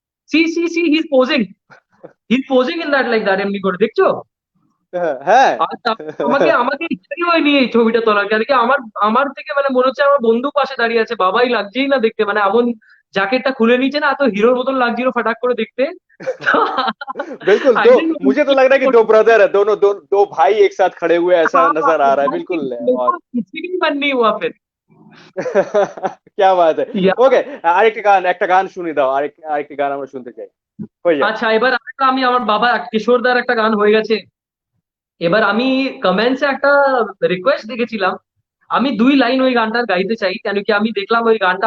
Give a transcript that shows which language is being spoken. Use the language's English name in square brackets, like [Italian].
[English] see see see he is posing in that like that, [Bangla] এমনি করে দেখছো। হ্যাঁ। আর আমাকে আমাকে ইচ্ছাই হয়নি এই ছবিটা তোলার, কেন কি আমার আমার থেকে মানে মনে হচ্ছে আমার বন্ধু পাশে দাঁড়িয়ে আছে, বাবাই লাগছেই না দেখতে, মানে এমন জ্যাকেটটা খুলে নিচ্ছে না, এত হিরোর মতন লাগছিল ফটাক করে देखते। [Hindi] बिल्कुल, दो मुझे तो लग रहा है कि दो ब्रदर है, दो भाई एक साथ खड़े हुए ऐसा नजर आ रहा है, बिल्कुल। और किसी की मन नहीं हुआ फिर। क्या बात है। या [Bangla] ওকে, একটা গান শুনি দাও, আরেকটি গান আমরা শুনতে চাই। হয়ে যাক। আচ্ছা, এবার আরেকটা আমি আমার বাবা কিশোরদার একটা গান হয়ে গেছে, এবার আমি কমেন্টসে একটা রিকোয়েস্ট দেখেছিলাম, আমি 2 লাইন ওই গানটার গাইতে চাই, কেন কি আমি দেখলাম ওই গানটা